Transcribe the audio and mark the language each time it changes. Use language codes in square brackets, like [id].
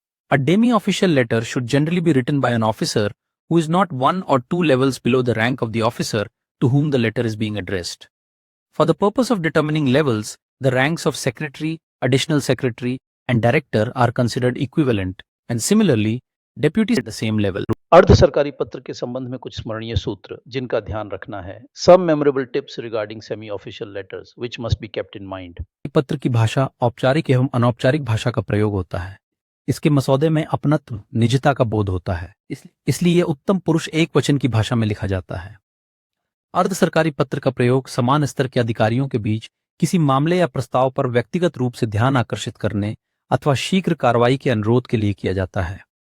[en] A demi-official letter should generally be written by an officer who is not 1 or 2 levels below the rank of the officer to whom the letter is being addressed. For the purpose of determining levels, the ranks of secretary, additional secretary, and director are considered equivalent, and similarly, deputies at the same level. [hi] अर्ध सरकारी पत्र के संबंध में कुछ स्मरणीय सूत्र जिनका ध्यान रखना है। [en] Some memorable tips regarding semi-official letters which must be kept in mind. [hi] पत्र की भाषा औपचारिक एवं अनौपचारिक भाषा का प्रयोग होता है। इसके मसौदे में अपनत्व, निजता का बोध होता है, इसलिए उत्तम पुरुष एक वचन की भाषा में लिखा जाता है। अर्ध सरकारी पत्र का प्रयोग समान स्तर के अधिकारियों के बीच किसी मामले या प्रस्ताव पर व्यक्तिगत रूप से ध्यान आकर्षित करने अथवा शीघ्र कार्रवाई के अनुरोध के लिए किया जाता है।